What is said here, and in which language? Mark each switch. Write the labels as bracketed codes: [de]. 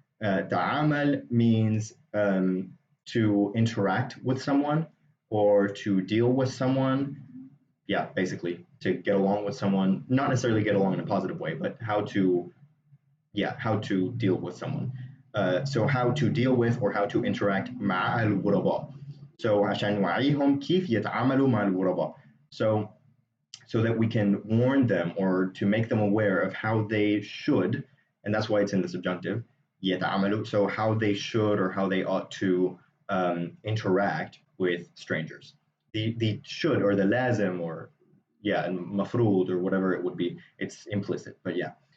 [en] تعامل means to interact with someone or to deal with someone. Yeah, basically to get along with someone, not necessarily get along in a positive way, but how to deal with someone. So how to deal with or how to interact [ar] مع الغرباء. [en] So [ar] عشان نوعيهم كيف يتعاملوا مع الغرباء. [en] So that we can warn them or to make them aware of how they should, and that's why it's in the subjunctive, يتعاملوا, so how they should or how they ought to interact with strangers. The should or the lazim or mafrud or whatever it would be, it's implicit, but yeah.